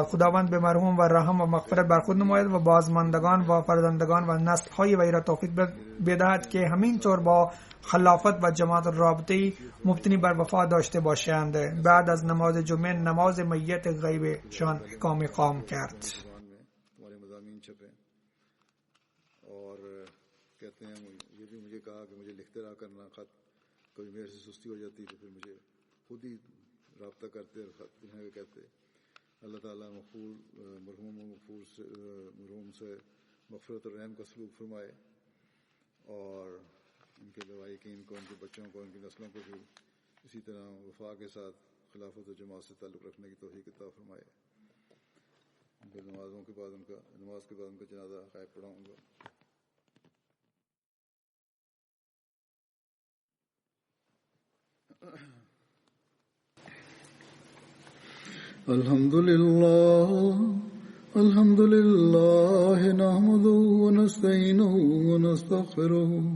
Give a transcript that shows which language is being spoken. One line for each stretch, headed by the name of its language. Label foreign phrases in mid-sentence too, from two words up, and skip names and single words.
Persian: خداوند به مرحوم و رحم و مغفرت بر خود نماید و بازماندگان و فرزندگان و نسل‌های وی را توفیق بدهد که همینطور با خلافت و جماعت رابطه‌ای مبتنی بر وفا داشته باشند. بعد از نماز جمعه نماز میت غیبشان اقامه قام کرد.
Urdu: کبھی میرے سے سستی ہو جاتی تو پھر مجھے خود ہی رابطہ کرتے اور خط لکھنے کا کہتے. اللہ تعالیٰ مرحوم سے مغفرت اور رحم کا سلوک فرمائے اور ان کے لواحقین کو، ان کے بچوں کو، ان کی نسلوں کو بھی اسی طرح وفا کے ساتھ خلافت اور جماعت سے تعلق رکھنے کی توفیق عطا فرمائے. پھر نماز کے بعد ان کا جنازہ غائب پڑھاؤں گا.
Arabic: الحمد لله نحمده ونستعينه ونستغفره